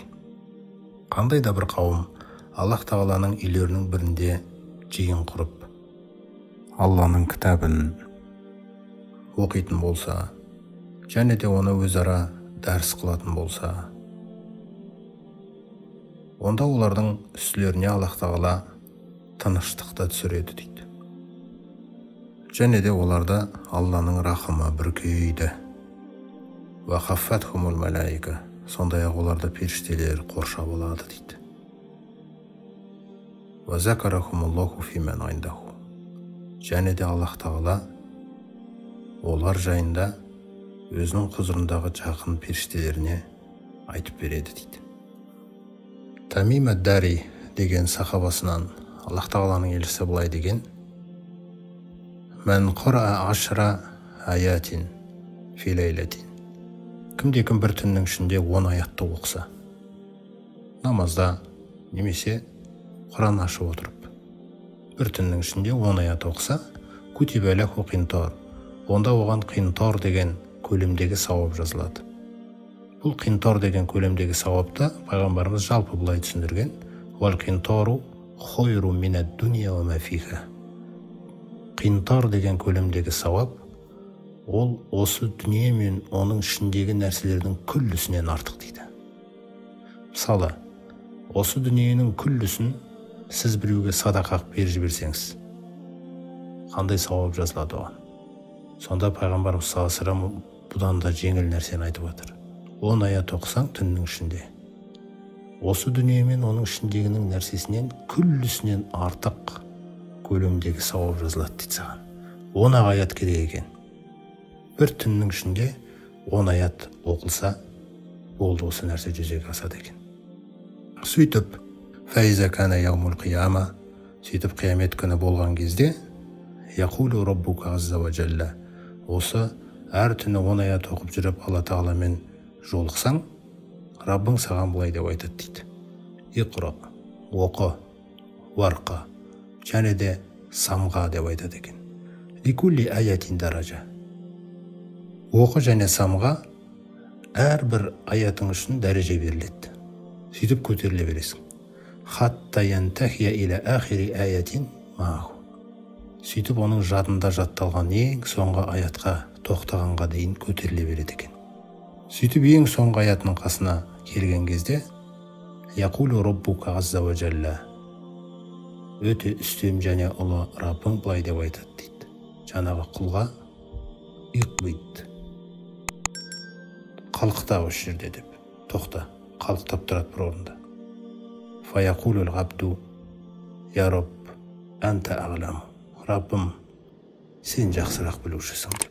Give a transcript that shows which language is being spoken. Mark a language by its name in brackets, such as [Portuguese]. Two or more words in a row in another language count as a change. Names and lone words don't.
[Kazakh] Қандай да бір қауым Аллах тағаланың үйлерінің бірінде жиын құрып, Алланың кітабын оқитын болса, және де оны өзара дәріс қылатын болса, Онда олардың үстілеріне Аллах тағала тыныштықты түсіреді дейді. Және де оларда Алланың рахымы бүркейді. [Arabic] وحفتهم الملائكة, [Kazakh] сондай-ақ оларды періштелер қоршап алады дейді. [Arabic] وذكرهم الله فيمن عنده, [Kazakh] және де Аллах тағала олар жайында өзінің құзырындағы жақын періштелеріне айтып береді дейді. Тамим ад-Дари деген сахабасынан Аллах тағаланың елшісі былай деген: [Arabic] من قرأ عشر آيات في ليلة, [Kazakh] кімде-кім бір түннің ішінде 10 аятты оқыса, намазда немесе Құран ашып отырып, бір түннің ішінде 10 аят оқыса, [Arabic] كتب له قنطار, [Kazakh] онда оған қинтар деген көлемдегі сауап жазылады. Бұл қинтар деген көлемдегі сауапты пайғамбарымыз жалпы былай түсіндірген: [Arabic] والقنطار خير من الدنيا وما فيها. [Kazakh] Қинтар деген көлемдегі сауап ол осы дүние мен оның ішіндегі нәрселердің күллісінен артық дейді. Мысалы, осы дүниенің күллісін сіз біреуге садақа беріп жіберсеңіз, қандай сауап жазылады оған? Сонда пайғамбарымыз [Arabic] صلى الله عليه وسلم [Kazakh] бұдан да жеңіл нәрсені айтып отыр. 10 аят оқысаң түннің ішінде, осы дүние мен оның ішіндегінің нәрсесінен күллісінен артық көлемдегі сауап жазылады дейді саған. 10 аят керек екен. Бір түннің ішінде 10 аят оқылса, болды, осы нәрсе жүзеге асады екен. Сөйтіп, [Arabic] فإذا كان يوم القيامة, [Kazakh] сөйтіп қиямет күні болған кезде, [Arabic] يقول ربك عز وجل, [Kazakh] осы әр түні 10 аят оқып жүріп Алла тағаламен жолықсаң, Раббың саған былай деп айтады дейді: иқра, оқы, варқа, және де самға деп айтады екен. [Arabic] لكل آية درجة, [Kazakh] оқы және самға әрбір аятың үшін дәреже беріледі. Сөйтіп көтеріле бересің. [Arabic] حتى ينتهي إلى آخر آية معه, [Kazakh] сөйтіп оның жадында жатталған ең соңғы аятқа тоқтағанға дейін көтеріле береді екен. Сөйтіп ең соңғы аятының қасына келген кезде, [Arabic] يقول ربك عز وجل, [Kazakh] өте үстем және ұлы Раббың былай деп айтады дейді: жаңағы құлға иқбид, қалықта осы жерде деп, тоқта, қалықтап тұрады бір орында. [Arabic] فيقول العبد يا رب أنت أعلم, [Kazakh] Раббым, сен жақсырақ білушісің деп.